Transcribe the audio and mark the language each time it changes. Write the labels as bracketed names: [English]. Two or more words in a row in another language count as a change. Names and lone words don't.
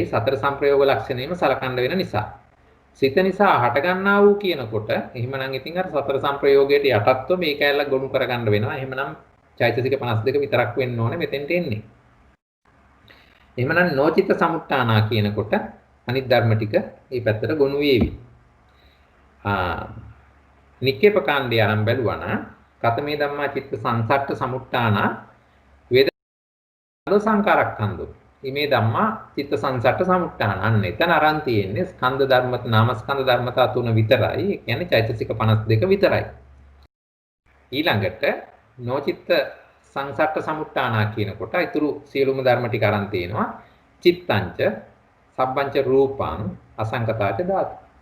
[Sinhala] සතර සංප්‍රයෝග ලක්ෂණයම සලකන්න වෙන නිසා. සිත නිසා හටගන්නා වූ කියනකොට එහෙමනම් ඉතින් අර සතර සංප්‍රයෝගයට යටත්ව මේ කැලල ගොනු කරගන්න වෙනවා. එහෙමනම් චෛතසික 52 විතරක් වෙන්න ඕනේ මෙතෙන්ට එන්නේ. එහෙමනම් [Pali] නොචිත්ත සමුට්ඨානා [Sinhala] කියනකොට අනිත් ධර්ම ටික මේ පැත්තට ගොනු වේවි. නික්කේප කාණ්ඩය ආරම්භ බැලුවා නම් [Pali] කතමේ ධම්මා චිත්ත සංසට්ඨ සමුට්ඨානා වේදනා සංකාරක්ඛන්ධෝ ඉමේ ධම්මා චිත්ත සංසට්ඨ සමුට්ඨාන. [Sinhala] අන්න එතන අරන් තියෙන්නේ ස්කන්ධ ධර්ම නාමස්කන්ධ ධර්මතා තුන විතරයි. ඒ කියන්නේ චෛතසික 52 විතරයි. ඊළඟට [Pali] නොචිත්ත සංසට්ඨ සමුට්ඨාන [Sinhala] කියනකොට ඊතුරු සියලුම ධර්ම ටික අරන් තියෙනවා. [Pali] චිත්තංච සබ්බංච රූපං අසංකතාච ධාතු.